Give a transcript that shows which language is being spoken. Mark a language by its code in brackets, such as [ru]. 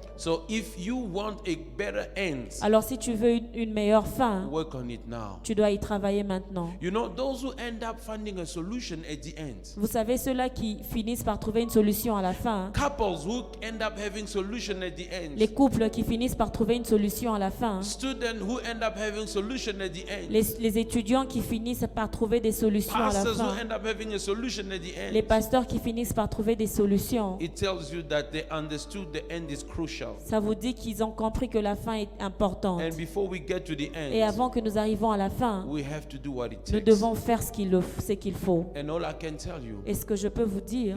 [en] So if you want a better end, [fr] Alors si tu veux une meilleure fin, [en] work on it now. [fr] tu dois y travailler maintenant. [en] You know, those who end up finding a solution at the end, [fr] Vous savez, ceux-là qui finissent par trouver une solution à la fin, [en] couples who end up having solution at the [fr] les [en] end, [fr] couples qui finissent par trouver une solution à la fin, [en] students who end up having solution at the end, [fr] les étudiants qui finissent par trouver des solutions à la [en] pastors who [fr] fin, [en] end up having a solution at the [fr] les [en] end, [fr] pasteurs qui finissent par trouver des solutions, [en] it tells you that they understood the end is crucial. [fr] ça vous dit qu'ils ont compris que la fin est importante. [en] And before we get to the [fr] Et [en] end, [fr] avant que nous arrivons à la fin, [en] we have to do what it [fr] nous [en] takes. [fr] devons faire ce qu'il faut. [en] And all I can tell you, [fr] Et ce que je peux vous dire,